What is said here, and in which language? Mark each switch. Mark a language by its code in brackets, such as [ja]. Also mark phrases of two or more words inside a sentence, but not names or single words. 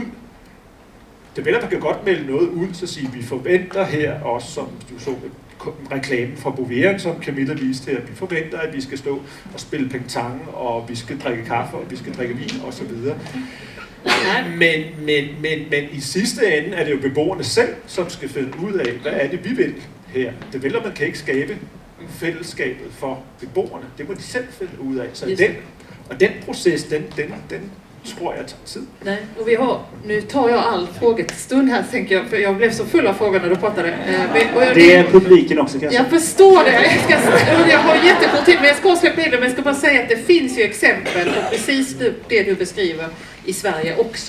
[da] Developer kan godt melde noget ud, så sige, vi forventer her også, som du så reklamen fra Boveren, som Camilla viste her, vi forventer, at vi skal stå og spille pingtang, og vi skal drikke kaffe, og vi skal drikke vin, osv. Men i sidste ende er det jo beboerne selv, som skal finde ud af, hvad er det, vi vil her. Developeren kan ikke skabe fællesskabet for beboerne. Det må de selv finde ud af. Så den proces, [sv] den tror jag tar tid. Nej, och nu tar jag all frågestund här, tänker jag, för jag blev så full av frågor när du pratade. Det är publiken också kanske. Jag förstår det. Jag har jättekort tid, men jag ska släppa in det. Men jag ska bara säga att det finns ju exempel på precis det du beskriver i Sverige också.